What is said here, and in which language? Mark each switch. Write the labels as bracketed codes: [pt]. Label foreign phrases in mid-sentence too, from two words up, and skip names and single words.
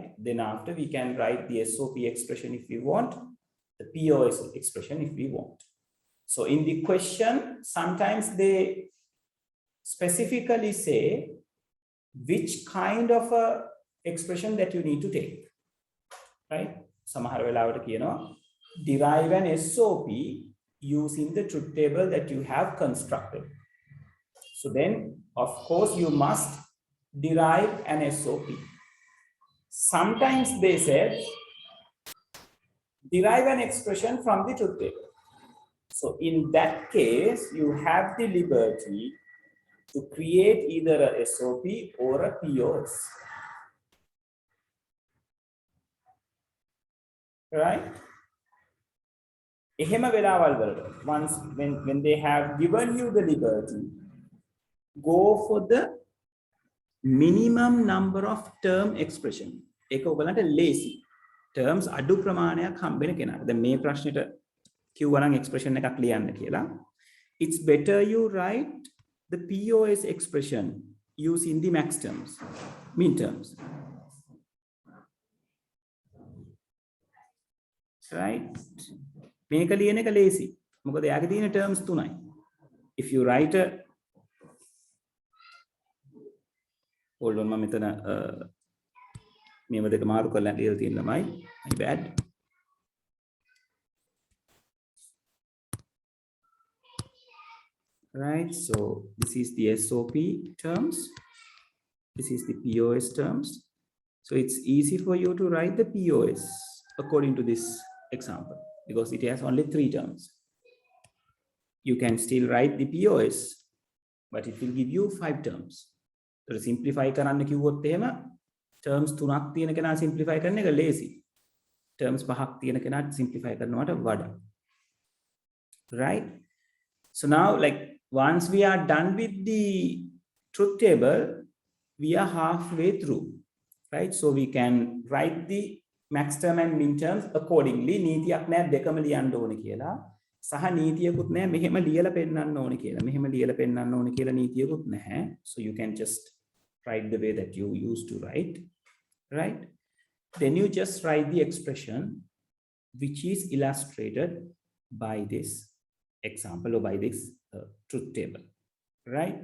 [en] Then after we can write the SOP expression if we want, the POS expression if we want. So in the question, sometimes they specifically say which kind of a expression that you need to take, right? [si] සමහර වෙලාවට කියනවා [en] derive an SOP using the truth table that you have constructed. So then, of course, you must derive an SOP. Sometimes they said, derive an expression from the truth table. So in that case, you have the liberty to create either a SOP or a POS. Right? [si] එහෙම වෙලාවල් වලට [en] once when they have given you the liberty, go for the minimum number of term expression. [si] ඒක ඔයගලන්ට lazy. terms අඩු ප්‍රමාණයක් හම්බෙන කෙනාට. දැන් මේ ප්‍රශ්නෙට කිව්වා නම් expression එකක් ලියන්න කියලා. [en] It's better you write the POS expression using the max terms, min terms. Right? [si] මේක ලියන එක lazy. මොකද එයාගේ තියෙන terms තුනයි. [en] If you write a hold on, [si] මම මෙතන මේව දෙක මාරු කරලා ලියලා තියෙන ළමයි. [en] My bad. right? So this is the SOP terms. This is the POS terms. So it's easy for you to write the POS according to this example because it has only 3 terms. You can still write the POS, but it will give you 5 terms. [si] So simplify කරන්න කිව්වොත් එහෙම terms 3ක් තියෙන කෙනා simplify කරන එක lazy. Terms 5ක් තියෙන කෙනාට simplify කරනවට වඩා. [en] Right? So now, like, once we are done with the truth table, we are halfway through, right? So we can write the max term and min terms accordingly. [si] නීතියක් නෑ දෙකම ලියන්න ඕනේ කියලා. සහ නීතියකුත් නෑ මෙහෙම ලියලා පෙන්නන්න ඕනේ කියලා. මෙහෙම ලියලා පෙන්නන්න ඕනේ කියලා නීතියකුත් නැහැ. [en] So you can just write the way that you used to write, right? Then you just write the expression which is illustrated by this example or by this truth table, right?